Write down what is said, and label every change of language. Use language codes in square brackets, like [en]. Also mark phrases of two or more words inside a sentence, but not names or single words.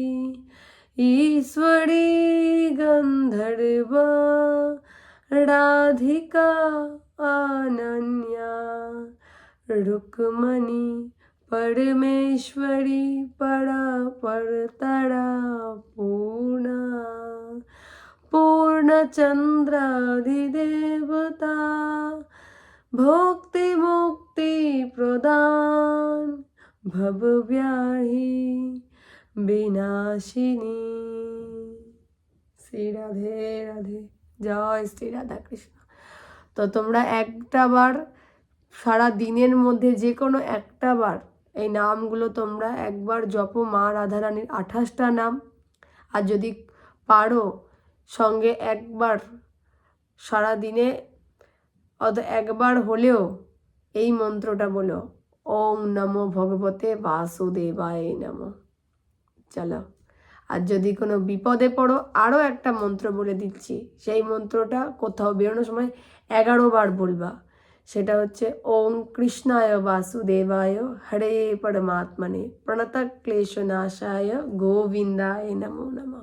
[sa] ईश्वरी गंधर्व राधिका अनन्या रुक्मणी परमेश्वरी परा परतरा पूर्णा पूर्णचंद्राधिदेवता भोक्ति मुक्ति प्रदान भवव्याधि विनाशिनी। [bn] শ্রী রাধে রাধে, জয় শ্রী রাধা কৃষ্ণ। তো তোমরা একটা বার সারা দিনের মধ্যে যে কোনো একটা বার এই নামগুলো তোমরা একবার জপো, মা রাধারানীর 28টা নাম। আর যদি পারো সঙ্গে একবার সারা দিনে একবার হলেও এই মন্ত্রটা বলো, [sa] ওম নমো ভগবতে বাসুদেবায় নমঃ। [bn] চলো, আর যদি কোনো বিপদে পড়ো আরও একটা মন্ত্র বলে দিচ্ছি, সেই মন্ত্রটা কোথাও বেরোনোর সময় 11 বার বলবা। সেটা হচ্ছে [sa] ওম কৃষ্ণায় বাসুদেবায় হরে পরমাত্মনে প্রণত ক্লেশনাশায় গোবিন্দায় নমো নমঃ।